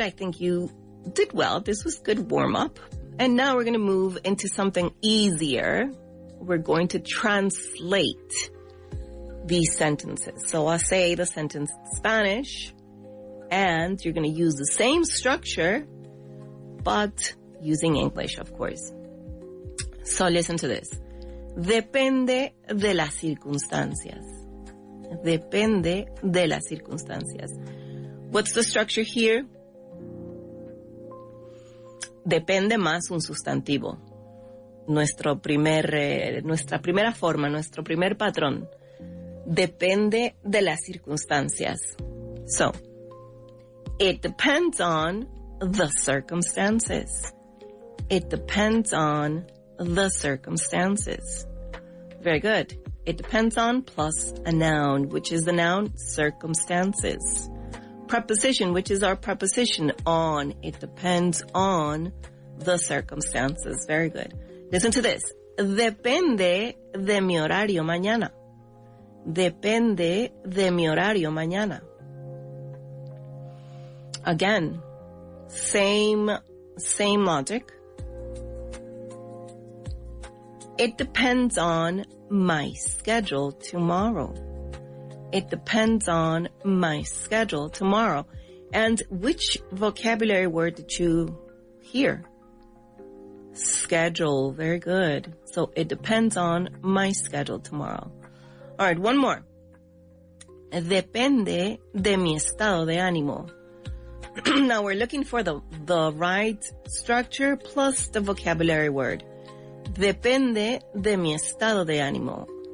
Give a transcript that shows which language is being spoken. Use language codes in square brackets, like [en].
[en] I think you did well. This was good warm-up. And now we're going to move into something easier. We're going to translate these sentences. So I'll say the sentence in Spanish, and you're going to use the same structure, but using English, of course. So listen to this. [es] Depende de las circunstancias. Depende de las circunstancias. [en] What's the structure here? [es] Depende más un sustantivo. Nuestra primera forma, nuestro primer patrón. Depende de las circunstancias. [en] So, it depends on the circumstances. It depends on the circumstances. Very good. It depends on plus a noun, which is the noun circumstances. Preposition, which is our preposition on. It depends on the circumstances. Very good. Listen to this. [es] Depende de mi horario mañana. Depende de mi horario mañana. [en] Again, same logic. It depends on my schedule tomorrow. It depends on my schedule tomorrow. And which vocabulary word did you hear? Schedule. Very good. So it depends on my schedule tomorrow. All right, one more. [es] Depende de mi estado de ánimo. [en] Now we're looking for the right structure plus the vocabulary word. [es] Depende de mi estado de ánimo.